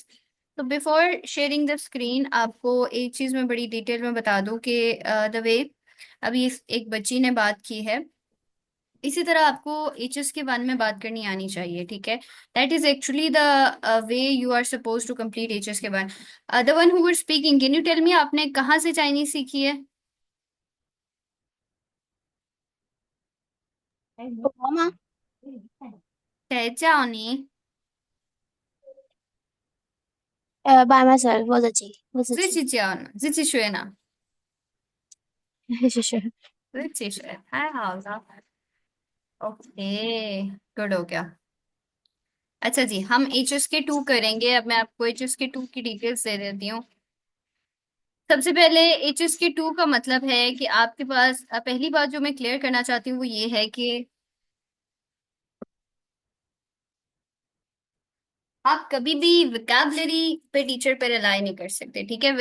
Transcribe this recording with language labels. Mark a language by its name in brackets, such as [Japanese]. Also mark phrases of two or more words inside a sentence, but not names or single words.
[Hindi] तो [English] before sharing the screen, [Hindi] आपको एक चीज मैं बड़ी डिटेल में बता दूं कि [English] the way [Hindi] अभी एक बच्ची ने बात की है, इसी तरह आपको एचएस के वन में बात करनी आनी चाहिए, ठीक है। [English] that is actually the way you are suppose to complete HSK one. the one who were speaking, can you tell me [Hindi] आपने कहाँ से चाइनीज सीखी है? [Chinese] 我吗？谁叫你？ [English] by myself， [Chinese] 我自己，自己教呢？自己学呢？是是。自己学，太好了。 [English] OK, good [Hindi] हो गया। अच्छा जी, हम एच एस के टू करेंगे। अब मैं आपको एच एस के टू की डिटेल्स दे देती हूँ। सबसे पहले एच एस के टू का मतलब है कि आपके पास पहली बात जो मैं क्लियर करना चाहती हूँ वो ये है कि आप कभी भी विकैबुलरी पे टीचर पे रिलाई नहीं कर सकते, ठीक है।